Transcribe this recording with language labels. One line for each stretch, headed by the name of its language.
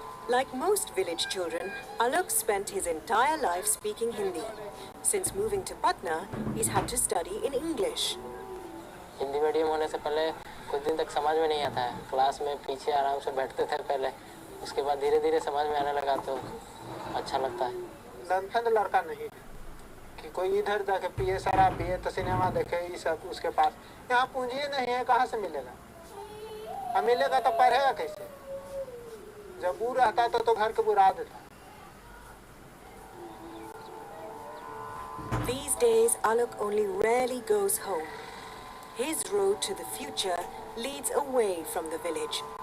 English: Like most village children, Alok spent his entire life speaking Hindi. Since moving to Patna, he's had to study in English.
Hindi: Hindi medium होने से पहले कुछ दिन तक समझ में नहीं आता है। क्लास में पीछे आराम से बैठते थे पहले, उसके बाद धीरे धीरे समझ में आने लगा तो अच्छा लगता है। लड़का लड़का नहीं कि कोई इधर जाके पिए, शराब पिए तो सिनेमा देखे, ये सब उसके पास। यहाँ पूंजी नहीं है, कहाँ से मिलेगा? अब मिलेगा तो पढ़ेगा कैसे? जब वो रहता तो घर के बुरा देता।
English: These days, Alok only rarely goes home. His road to the future leads away from the village.